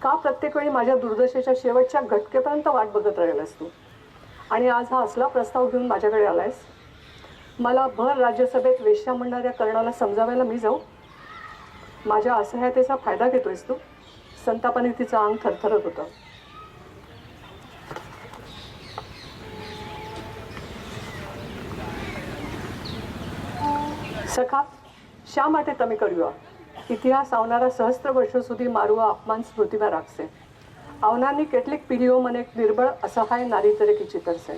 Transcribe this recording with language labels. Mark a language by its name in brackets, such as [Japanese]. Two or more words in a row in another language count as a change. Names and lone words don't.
[Marathi] का प्रत्येक वेळी माझ्या दुर्दशेच्या शेवटच्या घटकेपर्यंत वाट बघत राहिलास तू? आणि आज हा असला प्रस्ताव घेऊन माझ्याकडे आलायस? मला भर राज्यसभेत वेश्या म्हणणाऱ्या कर्णाला समजावायला मी जाऊ? माझ्या असहायतेचा फायदा घेतोयस तू? संतापाने तिचं अंग थरथरत होतं. [Gujarati] સખા, શા માટે તમે કર્યું આ? ઇતિહાસ આવનારા સહસ્ત્ર વર્ષો સુધી મારું આ અપમાન સ્મૃતિમાં રાખશે. આવનારની કેટલીક પીઢીઓ મને એક નિર્બળ અસહાય નારી તરીકે ચિતરશે.